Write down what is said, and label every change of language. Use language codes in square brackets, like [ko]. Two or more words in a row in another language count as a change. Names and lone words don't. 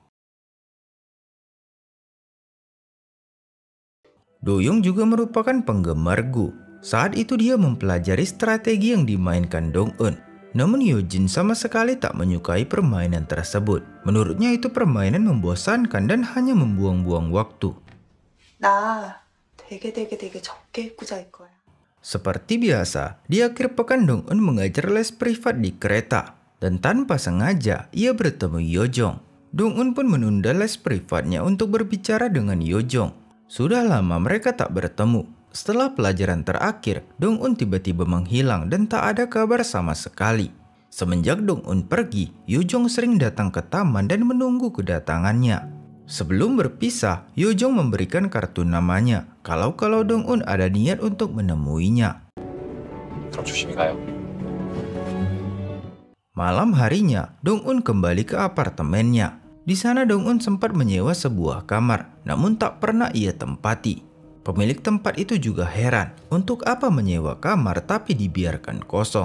[id] Do-yong juga merupakan penggemar Go. Saat itu dia mempelajari strategi yang dimainkan Dong-un. Namun Yeonjin sama sekali tak menyukai permainan tersebut. Menurutnya itu permainan membosankan dan hanya membuang-buang waktu. [ko] 나 되게 적게 입고 잘 거야. [id] Seperti biasa, di akhir pekan Dong-un mengajar les privat di kereta. Dan tanpa sengaja, ia bertemu Yojong. Dong-un pun menunda les privatnya untuk berbicara dengan Yojong. Sudah lama mereka tak bertemu. Setelah pelajaran terakhir, Dong-un tiba-tiba menghilang dan tak ada kabar sama sekali. Semenjak Dong-un pergi, Yojong sering datang ke taman dan menunggu kedatangannya. Sebelum berpisah, Yojong memberikan kartu namanya kalau Dong-un ada niat untuk menemuinya. [ko] 그럼 조심히 가요. [id] Malam harinya, Dong-un kembali ke apartemennya. Di sana Dong-un sempat menyewa sebuah kamar, namun tak pernah ia tempati. Pemilik tempat itu juga heran, untuk apa menyewa kamar tapi dibiarkan kosong.